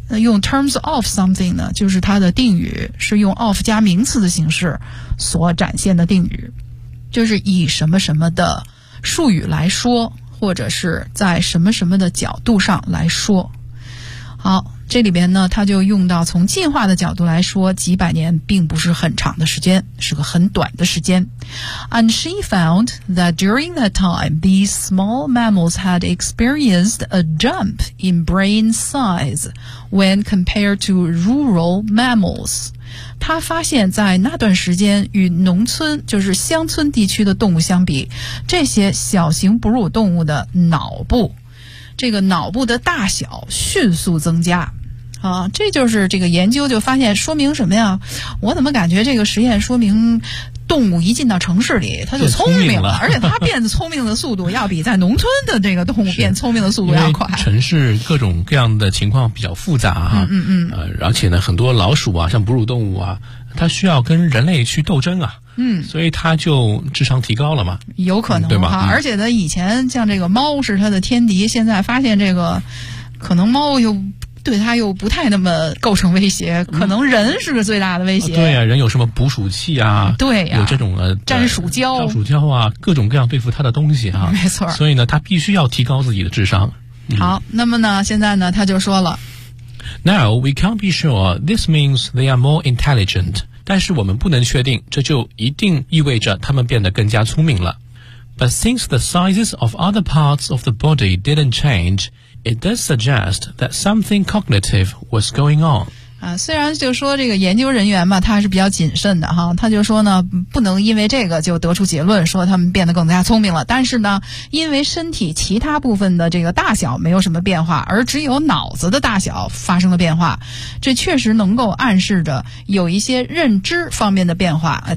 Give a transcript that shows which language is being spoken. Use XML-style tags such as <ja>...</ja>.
<zh>那用 terms of something 呢，就是它的定语是用 of 加名词的形式所展现的定语，就是以什么什么的术语来说，或者是在什么什么的角度上来说。好，这里边呢它就用到从进化的角度来说，几百年并不是很长的时间，是个很短的时间。</zh> <en>And she found that during that time these small mammals had experienced a jump in brain size when compared to rural mammals。</en> <zh>他发现在那段时间与农村就是乡村地区的动物相比，这些小型哺乳动物的脑部这个脑部的大小迅速增加啊。这就是这个研究就发现，说明什么呀？我怎么感觉这个实验说明动物一进到城市里它就聪明了，而且它变得聪明的速度要比在农村的这个动物变聪明的速度要快。城市各种各样的情况比较复杂啊，嗯而且呢很多老鼠啊像哺乳动物啊它需要跟人类去斗争啊，所以它就智商提高了嘛，有可能、对吗、而且呢以前像这个猫是它的天敌，现在发现这个可能猫又对它又不太那么构成威胁，可能人是个最大的威胁、对啊，人有什么捕鼠器啊，对啊，有这种粘鼠胶粘鼠胶啊，各种各样对付它的东西啊，没错，所以呢它必须要提高自己的智商、好，那么呢现在呢它就说了</zh> <en>Now, we can't be sure this means they are more intelligent.</en> <zh>但是我们不能确定这就一定意味着他们变得更加聪明了。</zh> <en>But since the sizes of other parts of the body didn't change, it does suggest that something cognitive was going on.</en> <zh>啊，虽然就说这个研究人员吧，他还是比较谨慎的哈，他就说呢，不能因为这个就得出结论说他们变得更加聪明了，但是呢，因为身体其他部分的这个大小没有什么变化，而只有脑子的大小发生了变化，这确实能够暗示着有一些认知方面的变化。</zh>